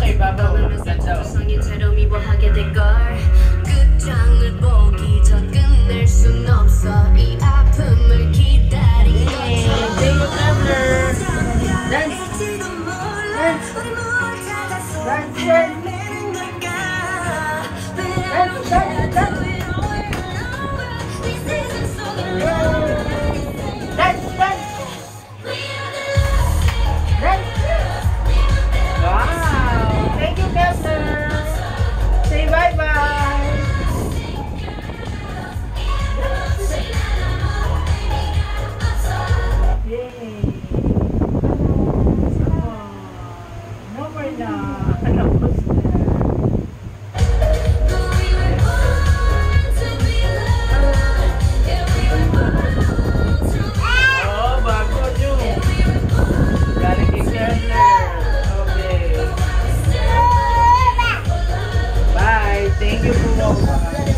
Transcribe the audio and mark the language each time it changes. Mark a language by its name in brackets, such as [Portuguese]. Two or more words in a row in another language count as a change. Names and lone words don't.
[Filipino] Babaw, ganda. [Korean] 성인처럼 미워하게 될걸 끝장을 보기 전 끝낼 순 없어 이 아픔을 기다린 것처럼 [English] Thank you, Kevler. Dance. Dance. Dance. Dance. Dance. Dance. Dance. Wow! Thank you, Kevler. Say bye-bye. Yay! No more na. [Filipino] Tapos na. Oh, bago nyo. Galing kay Kevler. [English] Okay. Bye. Thank you for watching.